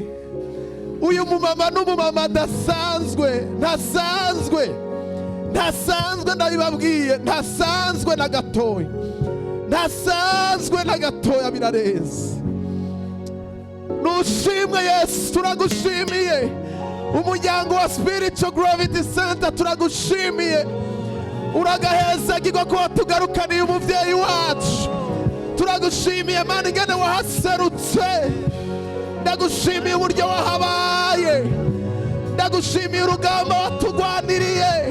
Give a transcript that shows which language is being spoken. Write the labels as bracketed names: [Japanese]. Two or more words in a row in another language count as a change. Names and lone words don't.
[Rundi] Uyu mumama n'umumama adasanzwe, ntasanzwe. ntasanzwe, ndabibabwiye, ntasanzwe na gatoya, ntasanzwe na gatoya, birarenze. Nushimwe Yesu, turagushimiye. Umuryango wa Spiritual Gravity Center turagushimiye. Uragaheza gigo ko tugarukaniye umuvyeyi wacu. Turagushimiye Mana ingene wahaserutse. Ndagushimiye uburyo wahabaye. Ndagushimiye urugamba watugwaniriye.